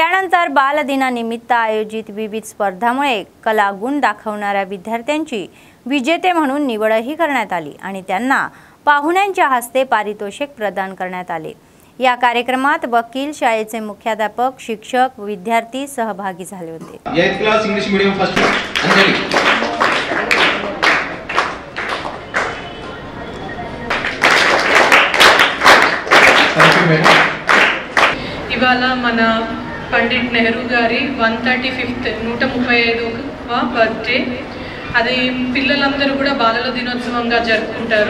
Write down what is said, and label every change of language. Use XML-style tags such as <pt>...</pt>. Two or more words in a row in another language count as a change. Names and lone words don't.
<mr>त्यानंतर बालदिनानिमित्त आयोजित विविध स्पर्धांमुळे कलागुण दाखवणाऱ्या विद्यार्थ्यांची विजेते म्हणून निवडही करण्यात आली आणि त्यांना पाहुण्यांच्या हस्ते पारितोषिक प्रदान करण्यात आले। या कार्यक्रमात वकील, शाळेचे मुख्याध्यापक, शिक्षक, विद्यार्थी सहभागी झाले होते।</mr> <en>8th class English medium first Anjali.</en> <te>ఇవాళ మన పండిట్ నెహ్రూ గారి 135వ బర్త్డే। అది పిల్లలందరూ కూడా బాలల దినోత్సవంగా జరుపుకుంటారు।</te>